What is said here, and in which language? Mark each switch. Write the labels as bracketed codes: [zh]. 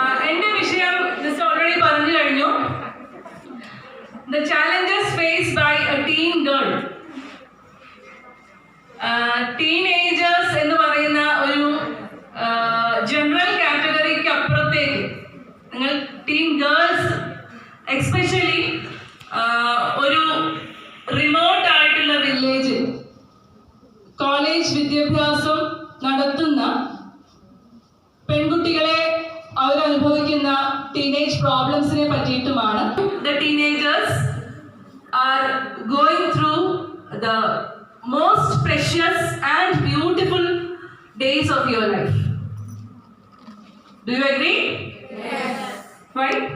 [ml] എൻ്റെ വിഷയം miss already പറഞ്ഞു കഴിഞ്ഞു. [en] The challenges faced by a teen girl. [ml] Teenagers എന്ന് പറയുന്ന ഒരു ജനറൽ കാറ്റഗറിക്ക് അപ്പുറത്തേക്ക് നിങ്ങൾ ടീൻ ഗേൾസ് എക്സ്പെഷ്യലി ഒരു റിമോട്ട് ആയിട്ടുള്ള വില്ലേജ് കോളേജ് വിദ്യാഭ്യാസം നടത്തുന്ന പെൺകുട്ടികളെ അവരനുഭവിക്കുന്ന teenage പ്രോബ്ലംസിനെ പറ്റിയിട്ടുമാണ്. [en] The teenagers are going through the most precious and beautiful days of your life. Do you agree? Yes. Why?